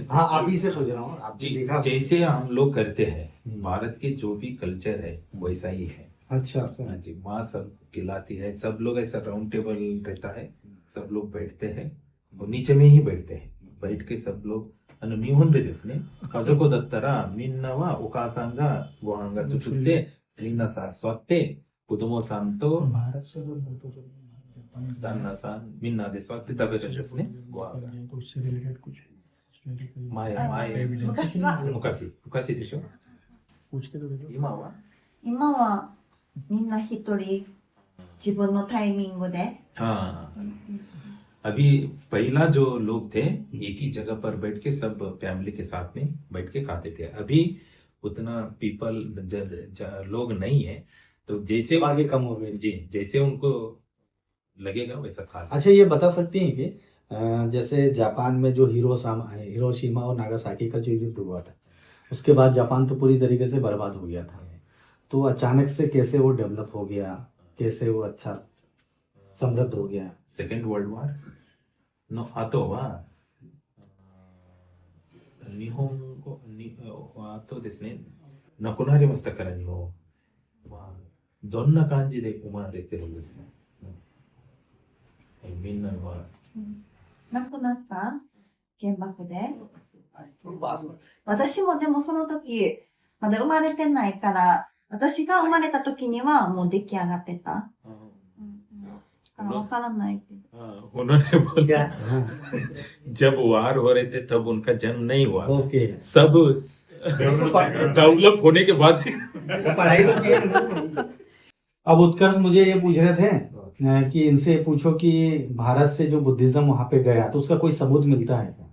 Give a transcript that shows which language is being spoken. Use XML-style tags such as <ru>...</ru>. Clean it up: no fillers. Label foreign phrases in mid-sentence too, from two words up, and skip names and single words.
<hi>हाँ आप ही से पूछ रहा हूँ, आप जी, देखा? जैसे हम लोग करते हैं, हम्म। भारत के जो भी कल्चर है वैसा ही है। अच्छा हाँ सर। जी, माँ सब खिलाती है, सब लोग ऐसा राउंड टेबल रहता है, सब लोग बैठते हैं, और नीचे में ही बैठते हैं, बैठ के सब लोग</hi> <ja>日本でですね。家族だったらみんなはお母さんがご飯が作ってみんなさ座って子供さんと</ja> <hi>भारत से जो जापान</hi> <ja>旦那さんみんなで座って食べるんですね、ご飯が。</ja> <hi>तो उससे रिलेटेड कुछ</hi> <ja>前昔でしょ。</ja> <hi>पूछ के तो देखो</hi> <ja>今は今はみんな一人自分のタイミングで、</ja> <hi>हाँ, अभी पहला जो लोग थे एक ही जगह पर बैठ के सब फैमिली के साथ में बैठ के खाते थे। अभी उतना पीपल लोग नहीं है, तो जैसे आगे कम हो गए। जी, जैसे उनको लगेगा वैसा खा लें। अच्छा ये बता सकती हैं कि जैसे जापान में जो हिरोशिमा और नागासाकी का जो युद्ध हुआ था, उसके बाद जापान तो पूरी तरीके से बर्बाद हो गया था, तो अचानक से कैसे वो डेवलप हो गया, कैसे वो अच्छा समृद्ध हो गया?</hi> <en>second world war</en> <ja>の後は日本語にあとですね、なくなりましたから日本はどんな感じで生まれてるんですか？みんなは亡くなった原爆で、私もでもその時まだ生まれてないから、私が生まれた時にはもう出来上がってた。わからないけど。</ja> <hi>उन्होंने बोला क्या? जब वार हो रहे थे तब उनका जन्म नहीं हुआ, ओके। सब डेवलप होने के बाद पढ़ाई तो की है। अब उत्कर्ष मुझे ये पूछ रहे थे कि इनसे पूछो कि भारत से जो बुद्धिज्म वहां पे गया तो उसका कोई सबूत मिलता है क्या?</hi>